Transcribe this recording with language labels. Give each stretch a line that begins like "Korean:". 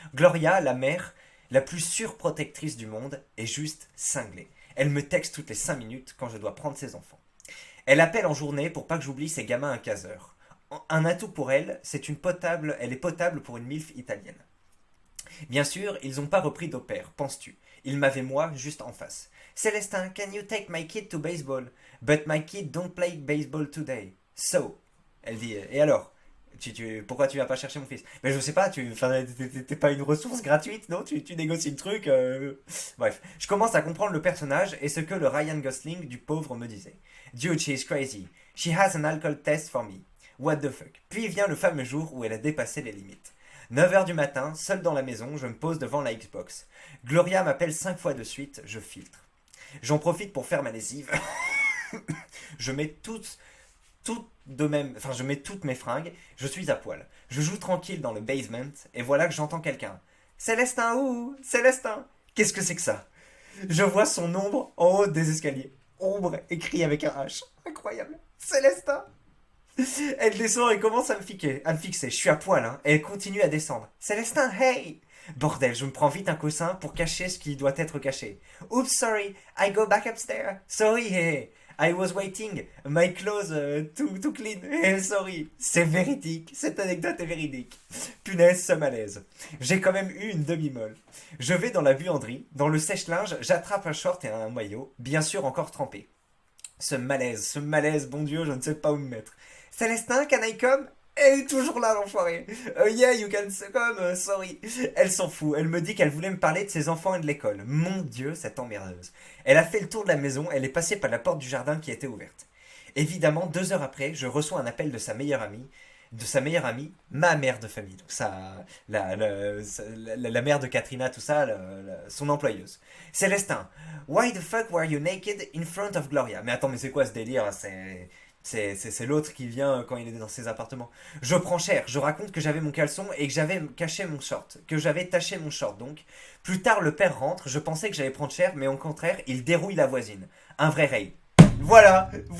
French: Gloria, la mère, la plus surprotectrice du monde, est juste cinglée. Elle me texte toutes les 5 minutes quand je dois prendre ses enfants. Elle appelle en journée pour pas que j'oublie ses gamins à 15 heures. Un atout pour elle, elle est potable pour une MILF italienne. Bien sûr, ils n'ont pas repris d'opère, penses-tu? Ils m'avaient moi juste en face.
English: Célestin, can you take my kid to baseball? But my kid don't play baseball today.
French: So. Elle dit, et alors? Pourquoi tu vas pas chercher mon fils? Mais je sais pas, t'es pas une ressource gratuite, non? Tu négocies le truc. Bref, je commence à comprendre le personnage et ce que le Ryan Gosling du pauvre me disait.
English: Dude, she is crazy. She has an alcohol test for me. What the fuck?
French: Puis vient le fameux jour où elle a dépassé les limites. 9 h du matin, seul dans la maison, je me pose devant la Xbox. Gloria m'appelle 5 fois de suite, je filtre. J'en profite pour faire ma lessive. Je mets je mets toutes mes fringues, je suis à poil. Je joue tranquille dans le basement, et voilà que j'entends quelqu'un. Célestin, ouh, Célestin. Qu'est-ce que c'est que ça? Je vois son ombre en haut des escaliers. Ombre écrit avec un H. Incroyable. Célestin. Elle descend et commence à me fixer. Je suis à poil, hein. Et elle continue à descendre. Célestin, hey! Bordel, je me prends vite un coussin pour cacher ce qui doit être caché.
English: Oops, sorry, I go back upstairs. Sorry, hey. I was waiting, my clothes too clean.
French: Sorry, c'est véridique, cette anecdote est véridique. Punaise, ce malaise. J'ai quand même eu une demi-molle. Je vais dans la buanderie, dans le sèche-linge, j'attrape un short et un maillot, bien sûr encore trempé. Ce malaise, bon Dieu, je ne sais pas où me mettre.
English: Célestin, can I come?
French: Elle est toujours là, l'enfoiré.
English: Yeah, you can come, sorry.
French: Elle s'en fout. Elle me dit qu'elle voulait me parler de ses enfants et de l'école. Mon Dieu, cette emmerdeuse. Elle a fait le tour de la maison, elle est passée par la porte du jardin qui était ouverte. Évidemment, 2 heures après, je reçois un appel de sa meilleure amie, ma mère de famille. Donc la mère de Katrina, tout ça, son employeuse.
English: Célestin, why the fuck were you naked in front of Gloria?
French: Mais attends, mais c'est quoi ce délire? C'est l'autre qui vient quand il est dans ses appartements. Je prends cher, je raconte que j'avais mon caleçon et que j'avais caché mon short. Que j'avais taché mon short donc. Plus tard, le père rentre, je pensais que j'allais prendre cher, mais au contraire, il dérouille la voisine. Un vrai Ray. Voilà.